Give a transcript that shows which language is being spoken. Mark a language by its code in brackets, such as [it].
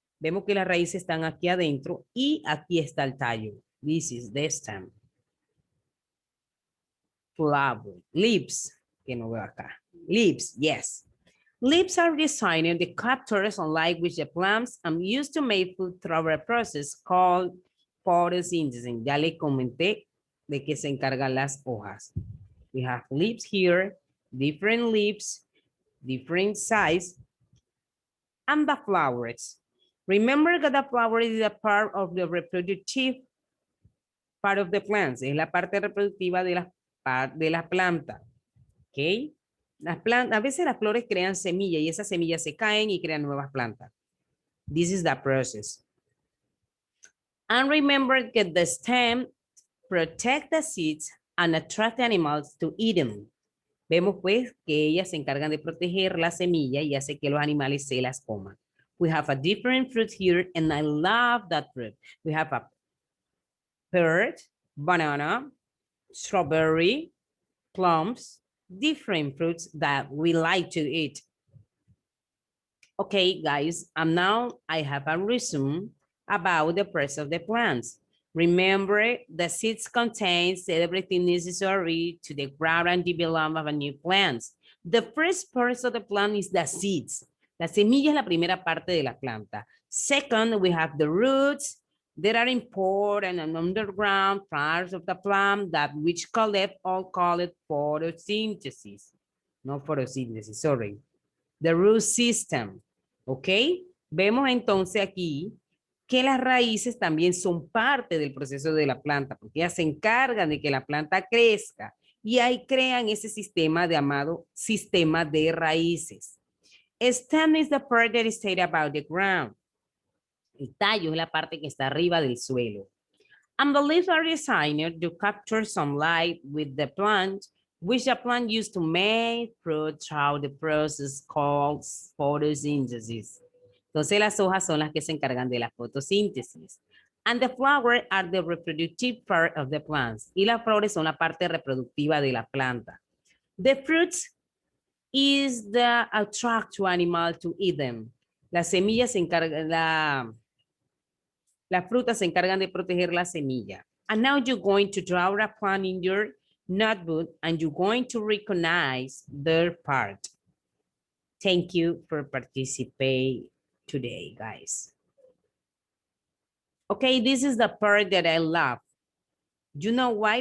[es] Vemos que las raíces están aquí adentro y aquí está el tallo. [en] This is the stem. Flower. Leaves. [es] Que no veo acá. [en] Leaves, yes. Leaves are designed to capture sunlight with the plants and used to make food through a process called photosynthesis. [es] Ya le comenté de qué se encargan las hojas. [en] We have leaves here, different leaves, different size, and the flowers. Remember that the flower is a part of the reproductive part of the plants. [es] Es la parte reproductiva de la planta. ¿Ok? Las plantas, a veces las flores crean semillas y esas semillas se caen y crean nuevas plantas. [en] This is the process. And remember that the stem protect the seeds and attract animals to eat them. [es] Vemos pues que ellas se encargan de proteger la semilla y hace que los animales se las coman. [en] We have a different fruit here and I love that fruit. We have a pear, banana, strawberry, plums, different fruits that we like to eat. Okay, guys, and now I have a resume about the process of the plants. Remember, the seeds contains everything necessary to the growth and development of a new plants. The first part of the plant is the seeds. [es] La semilla es la primera parte de la planta. [en] Second, we have the roots. There are important and underground parts of the plant that which collect or call it photosynthesis. No photosynthesis, sorry. The root system. ¿Ok? [es] Vemos entonces aquí que las raíces también son parte del proceso de la planta, porque ellas se encargan de que la planta crezca y ahí crean ese sistema llamado sistema de raíces. [en] Stem is the part that is stayed above the ground. [es] El tallo es la parte que está arriba del suelo. [en] And the leaves are designed to capture sunlight with the plant, which the plant used to make fruit through the process called photosynthesis. [es] Entonces las hojas son las que se encargan de la fotosíntesis. [en] And the flowers are the reproductive part of the plants. [es] Y las flores son la parte reproductiva de la planta. [en] The fruits is the attract to animal to eat them. [es] Las semillas se encargan, las frutas se encargan de proteger la semilla. [en] And now you're going to draw a plant in your notebook and you're going to recognize their part. Thank you for participating today, guys. Okay, this is the part that I love. You know why?